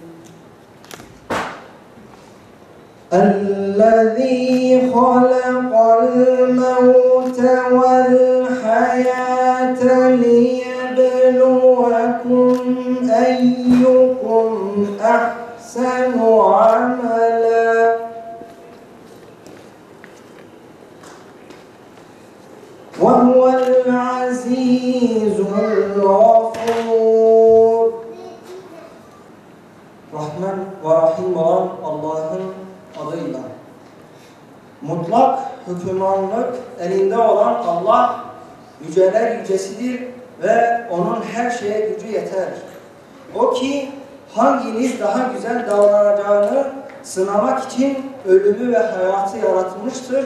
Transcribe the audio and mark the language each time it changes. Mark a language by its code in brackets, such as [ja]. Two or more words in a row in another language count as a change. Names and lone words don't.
[ar] الذي خلق الموت والحياة ليبلوكم أيكم أحسن عملا وهو العزيز الغفور. [tr] Rahman ve Rahim olan Allah'ın adıyla. Mutlak hükümranlık elinde olan Allah yüceler yücesidir ve onun her şeye gücü yeter. O ki hanginiz daha güzel davranacağını sınamak için ölümü ve hayatı yaratmıştır.